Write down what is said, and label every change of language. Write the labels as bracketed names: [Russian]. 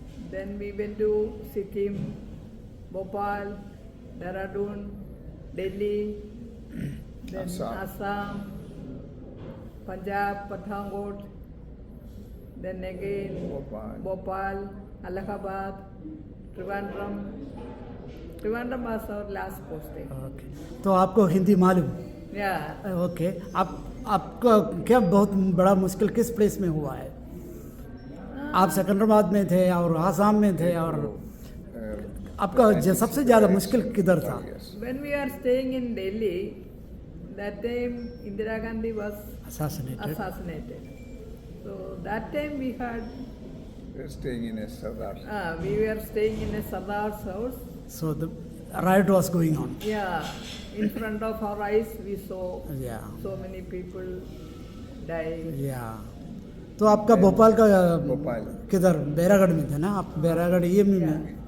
[English] Then we went to Sikkim, Bhopal, Dehradun, Delhi, then Assam, Punjab, Pathankot, then again Bhopal, Allahabad, Trivandrum. Trivandrum was our last posting. [Hindi] Okay. तो आपको हिंदी मालूम? [English] Yeah. Okay. [Hindi] आपका क्या बहुत बड़ा मुश्किल किस प्लेस में हुआ है? आप सिकंदराबाद में थे और आसाम में थे, और आपका सबसे ज़्यादा मुश्किल किधर था? [English] When we are staying in Delhi, that time Indira Gandhi was assassinated. So that time we had. We were staying in a Sardar. We were staying in a Sardar's house. So the riot was going on. Yeah, in front of our eyes we saw so many people die. Yeah. [Hindi] तो आपका भोपाल का किधर बैरागढ़ में थे ना आप? Bairagarh EMU में.